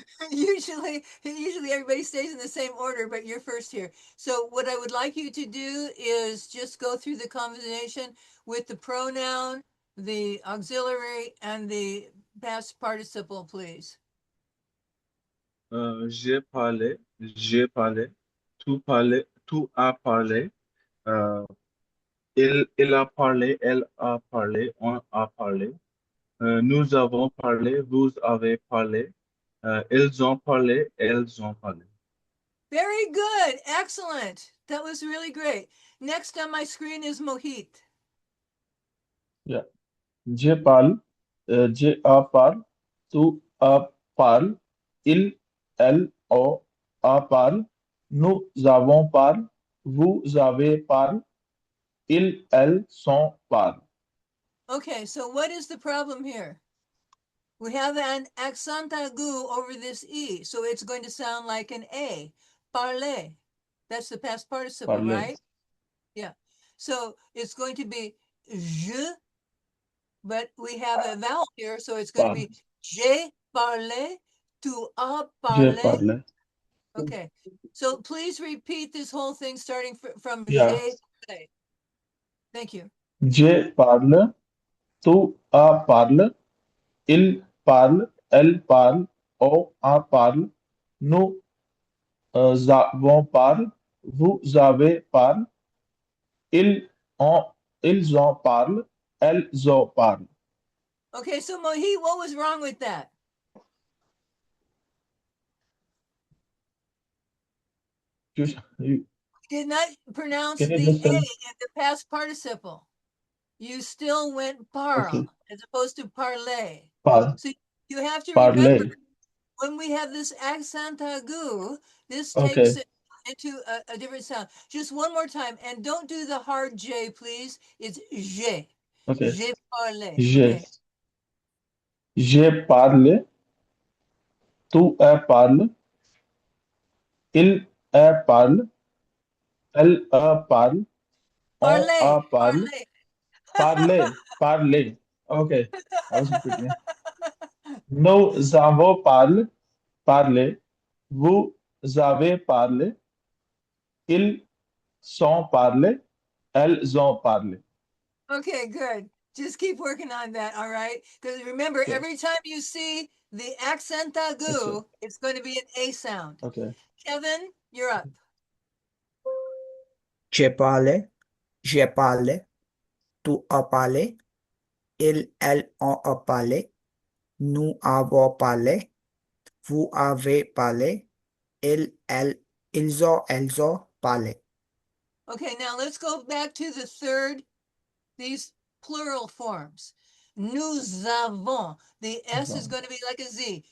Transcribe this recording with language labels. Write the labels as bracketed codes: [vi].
[en] Usually everybody stays in the same order, but you're first here. So what I would like you to do is just go through the combination with the pronoun, the auxiliary, and the past participle, please. [fr] J'ai parlé, tout a parlé, euh, il a parlé, elle a parlé, on a parlé, nous avons parlé, vous avez parlé, ils ont parlé, elles ont parlé. [en] Very good. Excellent. That was really great. Next on my screen is Mohit. Yeah. [fr] Je parle, je a parle, tu a parle, elle, on a parle, nous avons parle, vous avez parle, elles sont parle. [en] Okay, so what is the problem here? We have an accent aigu over this E, so it's going to sound like an A. Parler. That's the past participle, [fr] Parler. [en] right? Yeah. So it's going to be je, but we have a vowel here, so it's going to be [fr] Parle. j'ai parlé, tu as Je parlé. parle. [en] Okay. So please repeat this whole thing starting from Yeah. [fr] j'ai parlé. [en] Thank you. [fr] Je parle, tu a parle, il parle, elle parle, on a parle, nous avons parle, vous avez parle, ils ont, ils en parlent, elles en parlent. [en] Okay, so Mohit, what was wrong with that? You, Did not pronounce can you the just A tell? in the past participle. You still went parle Okay. as opposed to parler. Par, So you have to remember parler. when we have this accent aigu, this takes Okay. it into a different sound. Just one more time, and don't do the hard J, please. It's j'ai. Okay. [fr] J'ai parlé. Je, [en] Okay. [fr] je parle, tu parle, il parle, elle parle, on Parler. parle, Parler. [en] parler, parler. Okay. I was repeating. [fr] Nous avons parlé, vous avez parlé, ils sont parlé, elles ont parlé. [en] Okay, good. Just keep working on that, all right? Because remember, Sure. every time you see the accent aigu, it's going to be an A sound. Okay. Kevin, you're up. [fr] J'ai parlé, tu as parlé, elles ont parlé, nous avons parlé, vous avez parlé, ils ont parlé. [en] Okay, now let's go back to the third, these plural forms. [fr] Nous avons. [en] The S is going to be like a Z.